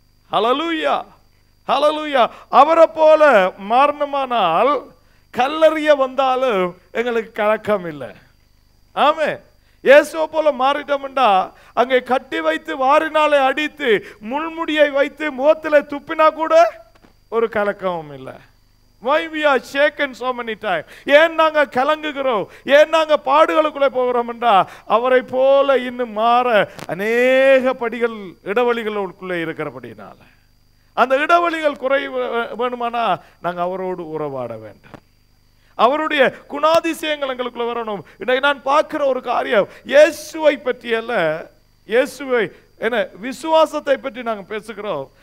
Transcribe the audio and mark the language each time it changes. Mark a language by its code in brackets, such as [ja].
[ta] ஹல்லேலூயா, ஹல்லேலூயா. அவரை போல மாறணுமானால் கல்லறிய வந்தாலும் எங்களுக்கு கலக்கம் இல்லை. ஆமென். இயேசுவை போல மாறிட்டோம்டா அங்கே கட்டி வைத்து வாரினாலே அடித்து முள்முடியை வைத்து முகத்தில் துப்பினா கூட ஒரு கலக்கமும் இல்லை. [en] Why we are shaken so many times? [ta] ஏன் நாங்க கலங்குகிறோம்? ஏன் நாங்க பாடுகளுக்குள்ளே போகிறோம் என்றா அவரை போல இன்னும் மாற அநேக படிகள் இடைவெளிகளுக்குள்ளே இருக்கிறபடினால. அந்த இடைவெளிகள் குறை வேணுமானா நாங்க அவரோடு உறவாட வேண்டும். அவருடைய குணாதிசயங்கள் எங்களுக்குள்ள வரணும். இன்னைக்கு நான் பார்க்கிற ஒரு காரியம் இயேசுவை பற்றி அல்ல, இயேசுவை என்ன விசுவாசத்தை பற்றி நாங்கள் பேசுகிறோம்.